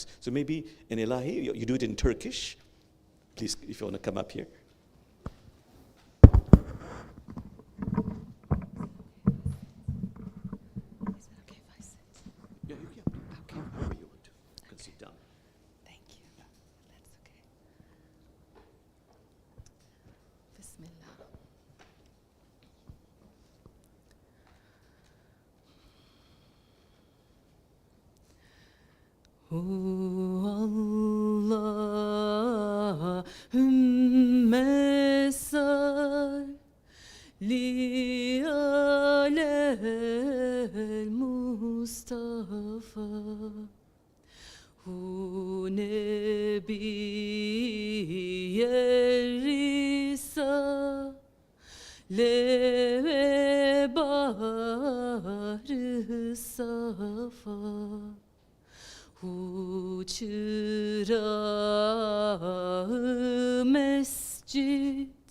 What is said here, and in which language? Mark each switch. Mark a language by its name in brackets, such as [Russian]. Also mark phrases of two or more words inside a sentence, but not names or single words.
[English] So maybe an ilahi, you do it in Turkish. Please, if you want to come up here. Yeah, you can. Okay, wherever you want to. You can sit down. Thank you. That's okay. Bismillah. [Arabic] اللهم صل على المصطفى [Turkish] hu nebiyyer risale bahr-ı safa hu çırağı mescid